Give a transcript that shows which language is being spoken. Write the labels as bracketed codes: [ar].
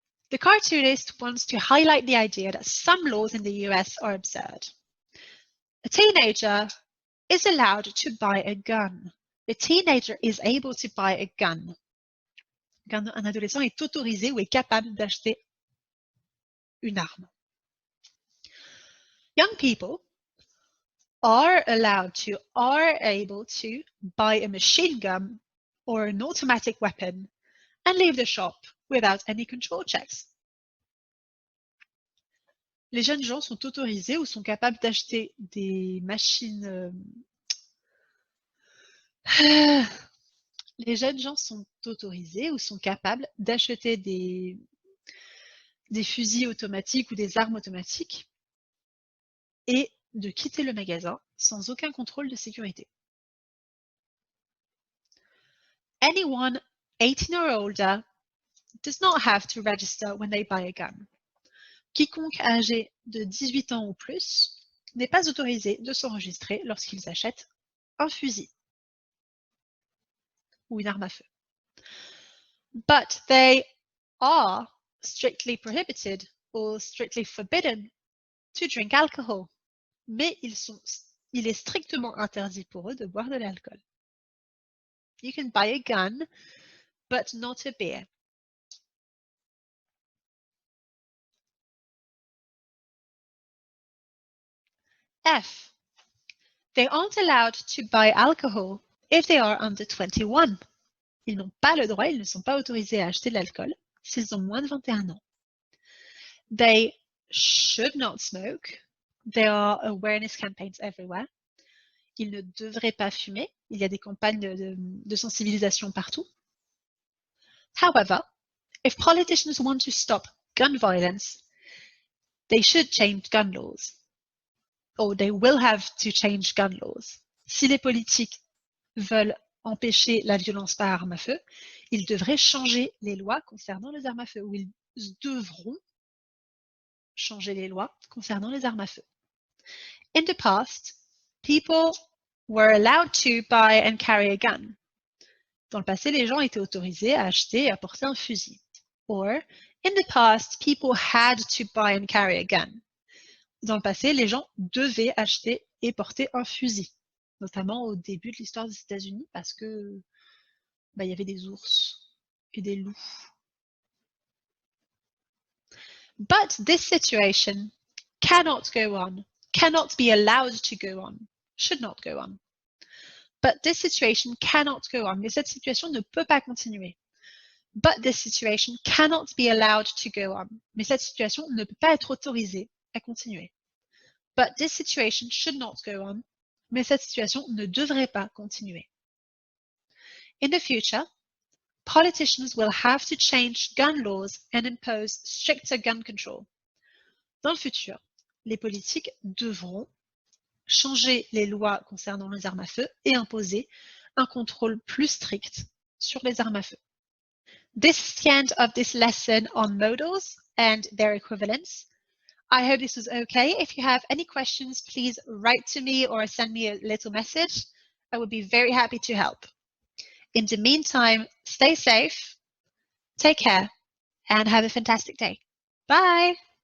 [en] The cartoonist wants to highlight the idea that some laws in the US are absurd. A teenager is allowed to buy a gun. A teenager is able to buy a gun. [fr] Un adolescent est autorisé ou est capable d'acheter une arme. [en] Young people are able to buy a machine gun or an automatic weapon and leave the shop without any control checks. [fr] Les jeunes gens sont autorisés ou sont capables d'acheter des machines. Les jeunes gens sont autorisés ou sont capables d'acheter des fusils automatiques ou des armes automatiques et de quitter le magasin sans aucun contrôle de sécurité. [en] Anyone 18 or older does not have to register when they buy a gun. [fr] Quiconque âgé de 18 ans ou plus n'est pas autorisé de s'enregistrer lorsqu'ils achètent un fusil ou une arme à feu. [en] But they are strictly prohibited or strictly forbidden to drink alcohol. [fr] Mais il est strictement interdit pour eux de boire de l'alcool. [en] You can buy a gun, but not a beer. F. They aren't allowed to buy alcohol if they are under 21. [fr] Ils n'ont pas le droit, ils ne sont pas autorisés à acheter de l'alcool s'ils ont moins de 21 ans. [en] They should not smoke. There are awareness campaigns everywhere. [fr] Ils ne devraient pas fumer. Il y a des campagnes de sensibilisation partout. [en] However, if politicians want to stop gun violence, they should change gun laws. Or they will have to change gun laws. [fr] Si les politiques veulent empêcher la violence par arme à feu, ils devraient changer les lois concernant les armes à feu, ou ils devront changer les lois concernant les armes à feu. [en] In the past, people were allowed to buy and carry a gun. [fr] Dans le passé, les gens étaient autorisés à acheter et à porter un fusil. [en] Or, in the past, people had to buy and carry a gun. [fr] Dans le passé, les gens devaient acheter et porter un fusil, notamment au début de l'histoire des États-Unis, parce que il y avait des ours et des loups. [en] But this situation cannot go on, cannot be allowed to go on, should not go on. But this situation cannot go on. [fr] Mais cette situation ne peut pas continuer. [en] But this situation cannot be allowed to go on. [fr] Mais cette situation ne peut pas être autorisée à continuer. [en] But this situation should not go on. [fr] Mais cette situation ne devrait pas continuer. [en] In the future, politicians will have to change gun laws and impose stricter gun control. [fr] Dans le futur, les politiques devront changer les lois concernant les armes à feu et imposer un contrôle plus strict sur les armes à feu. [en] This is the end of this lesson on modals and their equivalents. I hope this was okay. If you have any questions, please write to me or send me a little message. I would be very happy to help. In the meantime, stay safe, take care, and have a fantastic day. Bye!